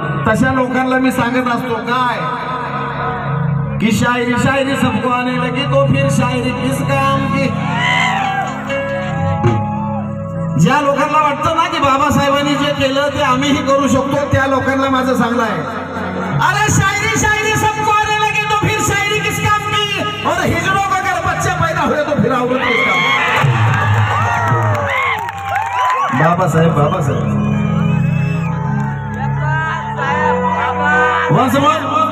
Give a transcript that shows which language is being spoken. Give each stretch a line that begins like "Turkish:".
Marathi: तशा लोकांना मी सांगत असतो काय की
Hindi: शायरी शायरी सबको आने लगी तो फिर शायरी किस काम की.
Marathi: ज्या लोकांना वाटतं ना की बाबासाहेबांनी जे केलं ते आम्हीही करू शकतो, त्या लोकांना माझं सांगणं आहे, अरे
Hindi: शायरी शायरी सबको आने लगी तो फिर शायरी किस काम की. और हिजड़ों को अगर बच्चे पैदा हुए तो फिर औरत किस काम.
English: Babasaheb Babasaheb once more.